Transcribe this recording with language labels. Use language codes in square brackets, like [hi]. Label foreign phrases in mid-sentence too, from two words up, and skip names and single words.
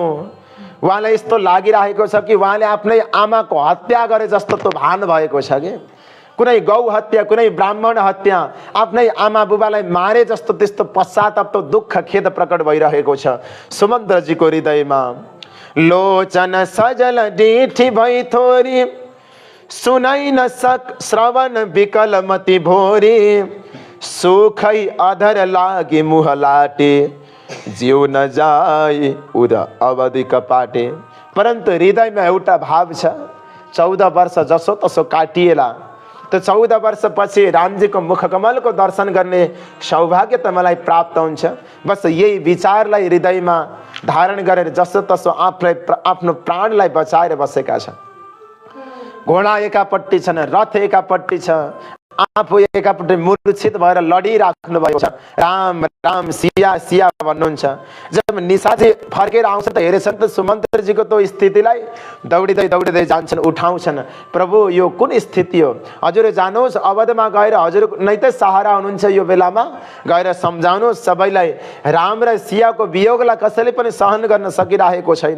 [ne] उहाँलाई यस्तो लागिरहेको छ कि उहाँले आफ्नै आमाको हत्या गरे जस्तो त भान भएको छ कि कुनै गौ हत्या, कुनै ब्राह्मण हत्या, आफ्नै आमा बुबालाई मारे जस्तो त्यस्तो पश्चाताप, दुःख, खेद प्रकट भइरहेको छ सुमन्त्रजीको हृदयमा। [awa] लोचन सजल डिठी भई थोरी, सुनै न सक श्रवण विकल मति भोरी, सुखै अधर लागे मुह लाटे, जिउ न जाए उद अवधि कपाटे। [ne] परन्तु हृदयमा एउटा भाव छ, 14 वर्ष जसो तसो काटिएला, तो 14 वर्षपछि रामजीको मुखकमलको दर्शन गर्ने सौभाग्य त मलाई प्राप्त हुन्छ। बस यही विचारलाई हृदयमा धारण गरेर जसो तसो आफ्नो प्राणलाई बचाएर बसेका छन्। घोडा एकापट्टि छन्, रथ एकापट्टि छ, आफू एकापट्टि मूर्छित भएर लडिराख्नु भएको छ। राम राम सिया सिया भन्नुहुन्छ। जब निशाजी फर्केर आउँछ त हेरेछन् त सुमन्त्रजीको त्यो स्थितिलाई, दौडिँदै दौडिँदै जान्छन्, उठाउँछन्। प्रभु यो कुन स्थिति हो, हजुर जानुहोस् अवधमा गएर हजुर नै त सहारा हुनुहुन्छ, यो बेलामा गएर सम्झाउनुहोस् सबैलाई। राम र सियाको वियोगलाई कसैले पनि सहन गर्न सकिरहेको छैन।